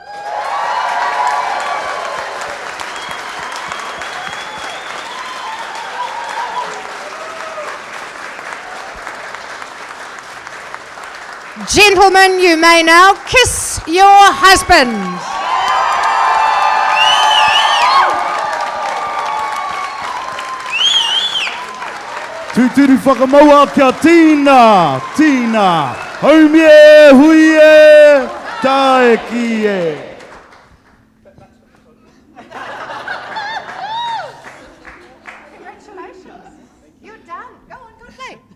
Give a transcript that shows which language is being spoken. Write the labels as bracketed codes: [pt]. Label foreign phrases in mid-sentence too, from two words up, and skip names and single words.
[en] Gentlemen, you may now kiss your husband. [mi] Tūturu whakamaua kia tīna, tīna, haumie, huie, tae kie. [en] Congratulations. You're done. Go on, good day.